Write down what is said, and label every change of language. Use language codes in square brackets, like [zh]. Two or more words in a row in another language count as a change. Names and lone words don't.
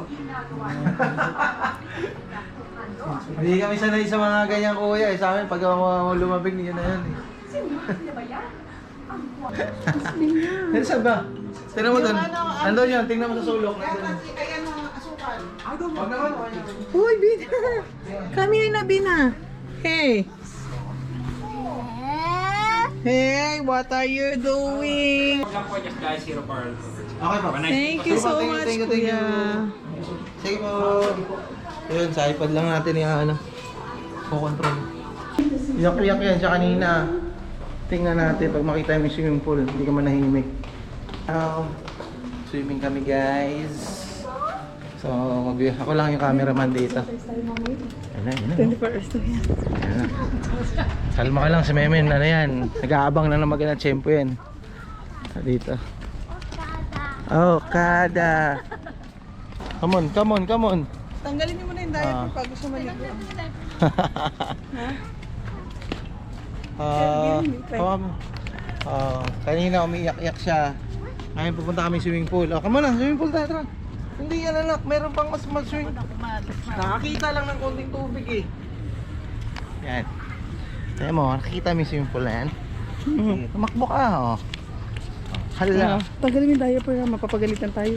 [tl] Hindi kami sanay sa mga ganyan kuya eh. Sa amin, pag lumabig niyo na yan eh. Ano saan ba? Tingnan mo doon. Nandun yun, tingnan mo sa sulok. Ayan ang asukal. Wag naman, okay naman. Uy, [en] Bina! Come here na, Bina! Hey! Hey, what are you doing? Lang po just guys, zero par. [tl] Okay pa. [en] Thank you so much, Thank you. [tl] Kuya. Sige po. Ayun, sa iPad lang natin yung ano. Control. Iyak-iyak yan siya kanina. Tingnan natin pag makita yung [en] swimming pool. [tl] Hindi ka manahimik. Swimming kami guys. So, ako lang yung cameraman dito. Ayan na. 24 hours to yan. Ayan na. Kalma ka lang si Memen. Ano yan? Nag-aabang na ng magandang tiyempo yan. Dito. Kada. [en] Come on. [tl] Tanggalin niyo muna yung diaper pag gusto maligo. Kanina umiiyak-iyak siya. Ngayon pupunta kami [en] swimming pool. Come on [tl] na, [en] swimming pool [tl] tayo. Tara. Hindi yan anak, meron pang mas swimming. Nakakita lang ng konting tubig eh. Yan. Kaya mo, nakikita mo yung [en] swimming pool [tl] na yan. Tumakbo ka, oh. Hala. Tanggalin mo yung diaper na mapapagalitan tayo.